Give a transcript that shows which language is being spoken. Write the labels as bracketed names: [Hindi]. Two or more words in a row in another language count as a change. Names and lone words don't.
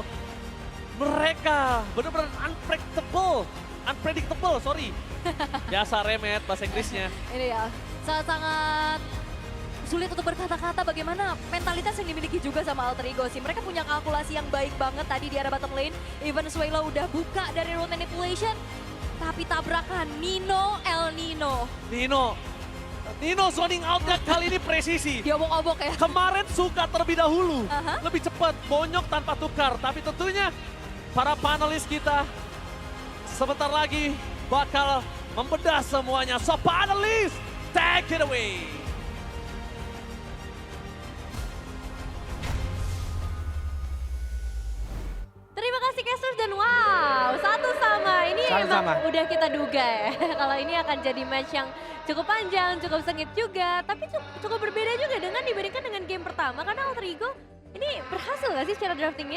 [Indonesian] Mereka benar-benar [English] unpredictable, sorry. [Indonesian] Biasa remet bahasa Inggrisnya. Ini ya, sangat-sangat sulit untuk berkata-kata bagaimana mentalitas yang dimiliki juga sama Alter Ego sih. Mereka punya kalkulasi yang baik banget tadi di area [English] bottom lane. [Indonesian] Even Suelo udah buka dari [English] road manipulation. [Indonesian] Tapi tabrakan Nino El Nino. Nino zoning outnya kali ini presisi. Diobok-obok ya. Kemarin suka terlebih dahulu, Aha. lebih cepat, bonyok tanpa tukar. Tapi tentunya para panelis kita sebentar lagi bakal membedah semuanya. So panelis, [English] take it away. [Indonesian] Terima kasih casters dan wow, satu sama. Ini Satu emang sama. udah kita duga ya. Kalau ini akan jadi match yang cukup panjang, cukup sengit juga. Tapi cukup berbeda juga dengan dibandingkan dengan game pertama. Karena Alter Ego ini berhasil gak sih secara draftingnya?